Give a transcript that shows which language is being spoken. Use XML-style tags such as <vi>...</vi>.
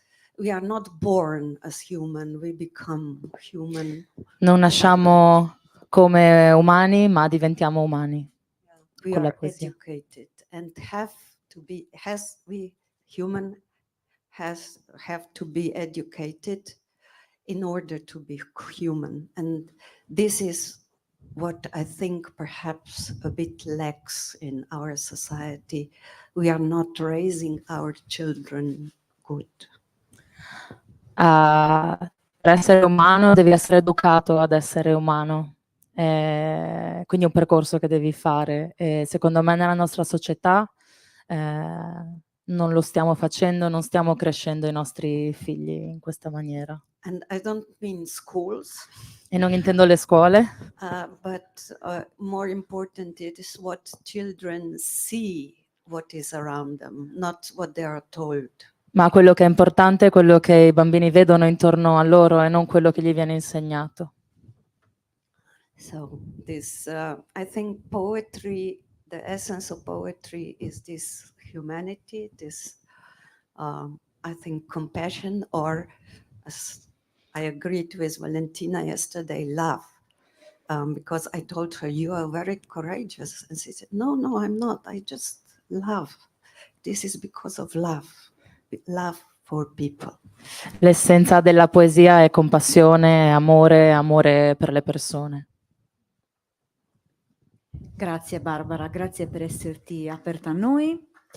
<en>We are not born as human, we become human.</en> <it>Non nasciamo come umani, ma diventiamo umani.</it> <en>We</en> <it>Con la</it> <en>are</en> <it>poesia.</it> <en>educated and have to be educated in order to be human. And this is what I think perhaps a bit lacks in our society. We are not raising our children good.</en> <it>Per essere umano devi essere educato ad essere umano. Quindi è un percorso che devi fare. E secondo me nella nostra società non lo stiamo facendo, non stiamo crescendo i nostri figli in questa maniera.</it> <en>And I don't mean schools.</en> <it>E non intendo le scuole,</it> <en>But more important, it is what children see, what is around them, not what they are told.</en> <it>ma quello che è importante è quello che i bambini vedono intorno a loro e non quello che gli viene insegnato.</it> <en>So this, I think poetry, the essence of poetry is this humanity, this, I think, compassion, or as I agreed with Valentina yesterday, love. Because I told her, you are very courageous. And she said, no, I'm not. I just love. This is because of love for people.</en> <it>L'essenza della poesia è compassione, amore per le persone. Grazie Barbara, grazie per esserti aperta a noi.</it>